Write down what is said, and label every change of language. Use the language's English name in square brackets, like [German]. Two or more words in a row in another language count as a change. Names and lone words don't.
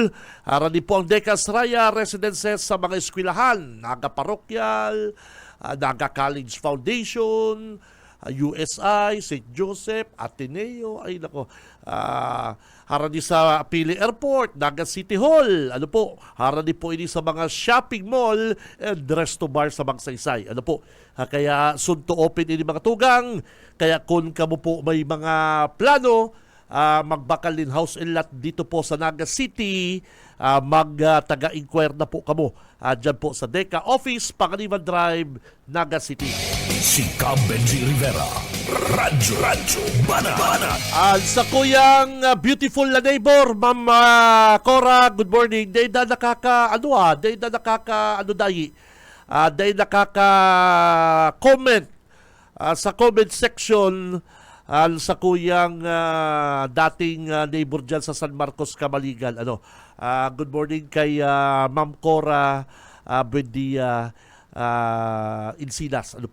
[Bikol] Harani po ang Deca Asraya Residences sa mga eskwelahan, Naga Parokyal, Naga College Foundation, USI, St. Joseph, Ateneo, ay nako, harani sa Pili Airport, Naga City Hall, ano po, harani po ini sa mga [English] shopping mall and resto bar [Bikol] sa Magsaysay, ano po. Kaya [English] soon to open [Bikol] ini mga tugang, kaya kung kamo po may mga plano, magbakal din [English] house and lot [Bikol] dito po sa Naga City, mag-taga-inquire na po kamo dyan po sa Deca Office, Panganiban Drive, Naga City. Si Cab Benji Rivera. Radyo Banat. Sa kuyang beautiful na neighbor, Ma'am Cora, [English] good morning. [Bikol] Day na nakaka-comment sa comment section sa kuyang dating neighbor dyan sa San Marcos, Camaligal. [English] Good morning kay Ma'am Cora Buendia Insilas.